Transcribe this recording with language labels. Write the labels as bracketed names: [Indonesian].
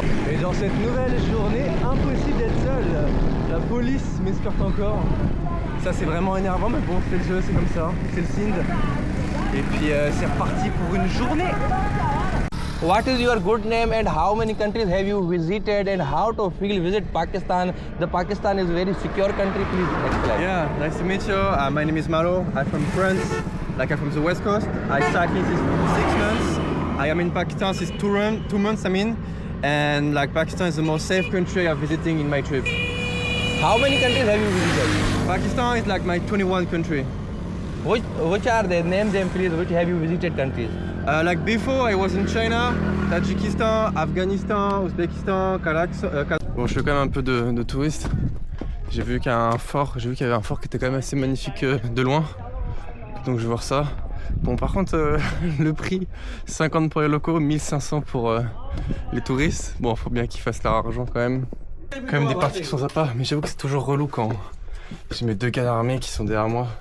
[French] Et dans cette nouvelle journée, impossible d'être seul. La police m'escorte encore. Ça c'est vraiment énervant, mais bon c'est le jeu, c'est comme ça. C'est le Sindh. Et puis c'est reparti pour une journée. [English] What is your good name and how many countries have you visited and how to feel visit Pakistan? The Pakistan is a very secure country. Please explain. Yeah, nice to meet you. My name is Malo. I'm from France. Like I'm from the West Coast. I started here since 6 months. I am in Pakistan since 2 months. And like Pakistan is the most safe country I'm visiting in my trip. How many countries have you visited? Pakistan is like my 21 country. Which are they? Name them please. Which have you visited countries? Like before, I was in China, Tajikistan, Afghanistan, Ouzbékistan, Kazakhstan. [French] Bon, je fais quand même un peu de touriste. J'ai vu qu'il y avait un fort qui était quand même assez magnifique de loin. Donc je vais voir ça. Bon, par contre, le prix 50 pour les locaux, 1500 pour les touristes. Bon, faut bien qu'ils fassent leur argent quand même. Quand même des parties qui sont sympas, mais j'avoue que c'est toujours relou quand j'ai mes 2 gars d'armée qui sont derrière moi.